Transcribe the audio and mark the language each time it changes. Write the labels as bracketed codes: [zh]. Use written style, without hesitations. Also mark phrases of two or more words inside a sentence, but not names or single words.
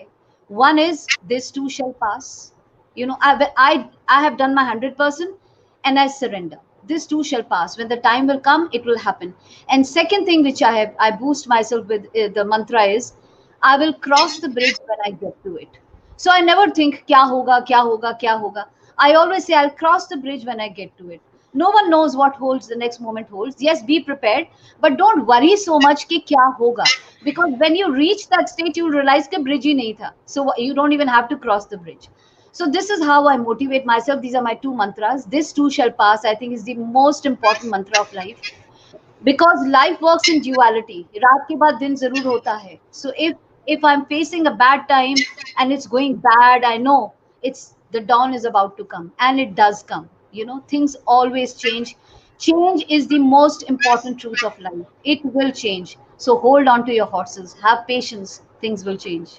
[en] One is this too shall pass. I have done my 100% and I surrender. This too shall pass. When the time will come, it will happen. And second thing which I boost myself with, the mantra is, I will cross the bridge when I get to it. So I never think [hi] क्या होगा, क्या होगा, क्या होगा. [en] I always say I'll cross the bridge when I get to it. No one knows what holds the next moment holds. Yes, be prepared, but don't worry so much [hi] कि क्या होगा, [en] because when you reach that state, you'll realize [hi] कि bridge ही नहीं था. [en] So you don't even have to cross the bridge. So this is how I motivate myself. These are my two mantras. This too shall pass, I think, is the most important mantra of life, because life works in duality. [hi] रात के बाद दिन जरूर होता है. [en] So if I'm facing a bad time and it's going bad, I know it's the dawn is about to come, and it does come. Things always change. Change is the most important truth of life. It will change. So hold on to your horses. Have patience. Things will change.